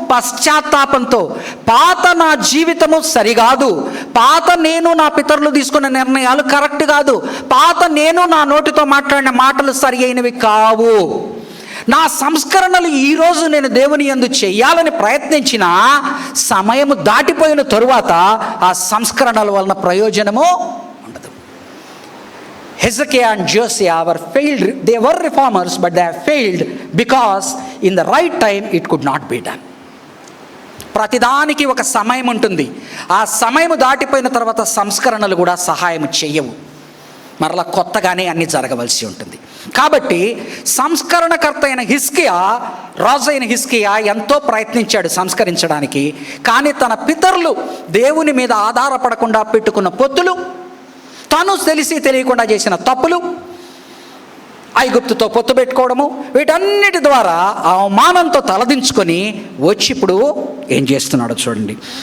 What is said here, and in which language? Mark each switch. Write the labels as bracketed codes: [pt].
[te] పశ్చాత్తాపంతో. పాత నా జీవితము సరికాదు, పాత నేను నా పితరులు తీసుకున్న నిర్ణయాలు కరెక్ట్ కాదు, పాత నేను నా నోటితో మాట్లాడిన మాటలు సరి అయినవి కావు, నా సంస్కరణలు ఈరోజు నేను దేవుని యందు చెయ్యాలని ప్రయత్నించిన సమయము దాటిపోయిన తరువాత ఆ సంస్కరణల వలన ప్రయోజనము ఉండదు. [en] Hezekiah and Josiah were failed. They were reformers, but they have failed because in the right time it could not be done. [te] ప్రతిదానికి ఒక సమయం ఉంటుంది. ఆ సమయం దాటిపోయిన తర్వాత సంస్కరణలు కూడా సహాయం చెయ్యవు, మరలా కొత్తగానే అన్ని జరగవలసి ఉంటుంది. కాబట్టి సంస్కరణకర్త అయిన హిజ్కియా, రాజు అయిన హిజ్కియా ఎంతో ప్రయత్నించాడు సంస్కరించడానికి. కానీ తన పితరులు దేవుని మీద ఆధారపడకుండా పెట్టుకున్న పొత్తులు, తను తెలిసి తెలియకుండా చేసిన తప్పులు, ఐగుప్తుతో పొత్తు పెట్టుకోవడము, వీటన్నిటి ద్వారా అవమానంతో తలదించుకొని వచ్చి ఇప్పుడు ఏం చేస్తున్నాడో చూడండి.